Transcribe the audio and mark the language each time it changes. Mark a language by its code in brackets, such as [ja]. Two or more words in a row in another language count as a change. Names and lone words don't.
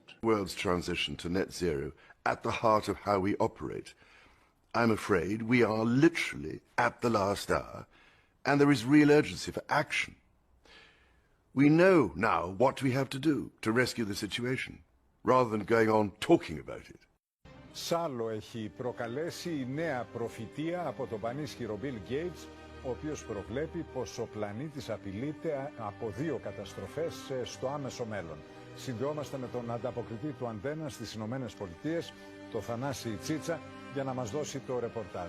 [en] World's transition to net zero at the heart of how we operate. I'm afraid we are literally at the last hour, and there is real urgency for action. We know now what we have to do to rescue the situation, rather than going on talking about it. [el] Σάλο έχει προκαλέσει η νέα προφητεία από τον πανίσχυρο Bill Gates, ο οποίος προβλέπει πως ο πλανήτης απειλείται από δύο καταστροφές στο άμεσο μέλλον. Συνδεόμαστε με τον ανταποκριτή του Αντένα στις Ηνωμένες Πολιτείες, το Θανάση Τσίτσα, για να μας δώσει το ρεπορτάζ.